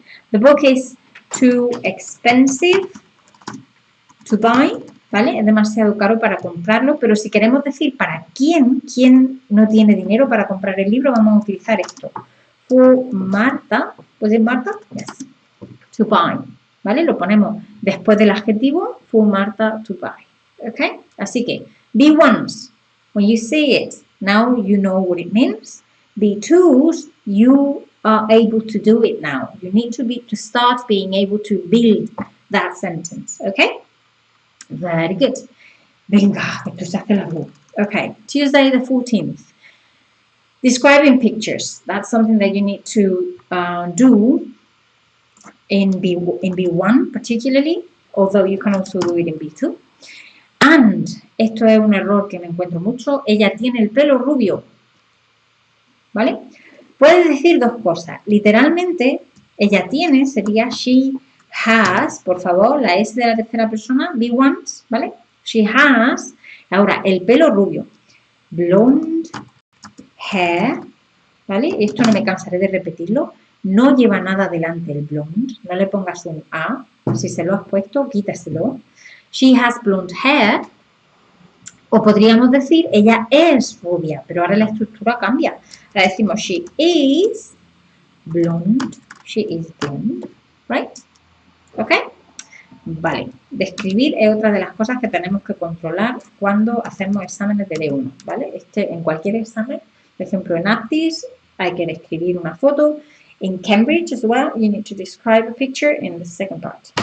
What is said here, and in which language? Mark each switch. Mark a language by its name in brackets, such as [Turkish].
[English] The book is too expensive to buy, [Spanish] ¿vale? Es demasiado caro para comprarlo, pero si queremos decir para quién no tiene dinero para comprar el libro, vamos a utilizar esto. [English] For Marta, [Spanish] ¿puede ser Marta? [English] Yes. To buy, [Spanish] ¿vale? Lo ponemos después del adjetivo, [English] for Marta to buy, [Spanish] ¿ok? Así que, [English] B1s, when you see it, now you know what it means. B2s, you are able to do it now. You need to start being able to build that sentence, ¿ok? Very good. [Spanish] Venga, esto se hace largo. [English] Okay, Tuesday the 14th. Describing pictures. That's something that you need to do in B1 particularly, although you can also do it in B2. [Spanish] And, esto es un error que me encuentro mucho, ella tiene el pelo rubio. ¿Vale? Puedes decir dos cosas. Literalmente, ella tiene, sería [English] she has, [Spanish] por favor, la S de la tercera persona, B1s, ¿vale? [English] She has, [Spanish] ahora, el pelo rubio. [English] Blonde hair, [Spanish] ¿vale? Esto no me cansaré de repetirlo. No lleva nada delante el blonde, no le pongas un A. Si se lo has puesto, quítaselo. [English] She has blonde hair. [Spanish] O podríamos decir, ella es rubia, pero ahora la estructura cambia. Ahora decimos, [English] she is blonde. She is blonde, right? ¿Ok? [Spanish] Vale. Describir es otra de las cosas que tenemos que controlar cuando hacemos exámenes de D1, ¿vale? En cualquier examen, por ejemplo, en Aptis hay que describir una foto. [English] In Cambridge as well, you need to describe a picture in the second part.